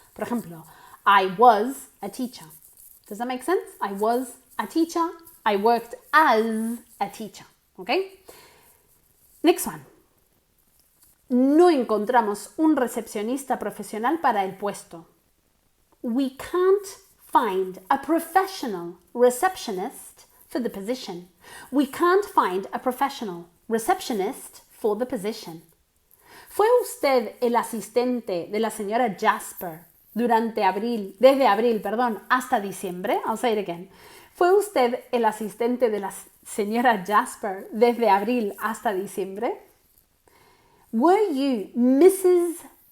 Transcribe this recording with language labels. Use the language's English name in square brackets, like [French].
[Spanish] Por ejemplo, [English] I was a teacher. Does that make sense? I was a teacher. I worked as a teacher, okay? Next one. [Spanish] No encontramos un recepcionista profesional para el puesto. [English] We can't find a professional receptionist for the position. We can't find a professional receptionist for the position. [Spanish] ¿Fue usted el asistente de la señora Jasper desde abril, hasta diciembre? [English] I'll say it again. [Spanish] ¿Fue usted el asistente de la señora Jasper desde abril hasta diciembre? [English] Were you Mrs.